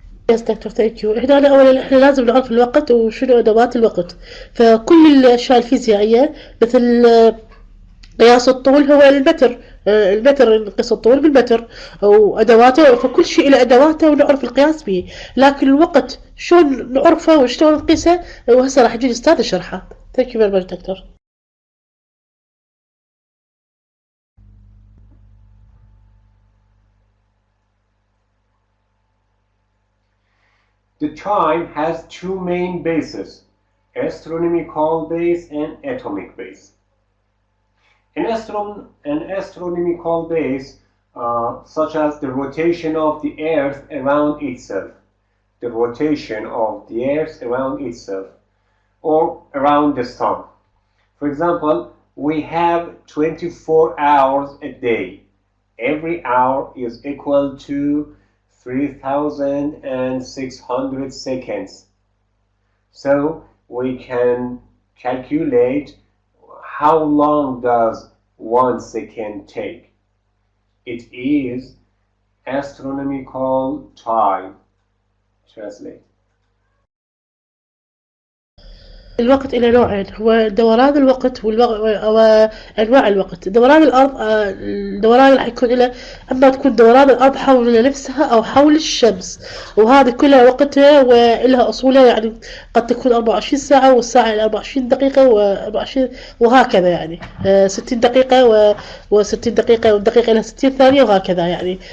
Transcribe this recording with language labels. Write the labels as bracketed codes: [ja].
[en] Yes doctor thank you. [ar] هنا أولا إحنا لازم نعرف الوقت وشنو أدوات الوقت فكل الأشياء الفيزيائية مثل قياس الطول هو المتر نقيس الطول بالمتر وأدواته فكل شيء له أدواته ونعرف القياس به لكن الوقت شلون نعرفه وشلون نقيسه وهسه راح يجي الأستاذ يشرحه. [en] Thank you very much doctor. The time has two main bases, astronomical base and atomic base. An astronomical base, such as the rotation of the Earth around itself, or around the sun. For example, we have 24 hours a day. Every hour is equal to 3,600 seconds. So we can calculate how long does 1 second take? It is astronomical time. Translate. [ar] الوقت إلى نوعين، هو دوران الوقت وأنواع الوقت. دوران الأرض، الدوران اللي حيكون له أما تكون دوران الأرض حول نفسها أو حول الشمس، وهذه كلها وقتها ولها أصولها، يعني قد تكون 24 ساعة، والساعة إلى 24 دقيقة و24 وهكذا، يعني 60 دقيقة و60 دقيقة، والدقيقة لها 60 ثانية وهكذا يعني.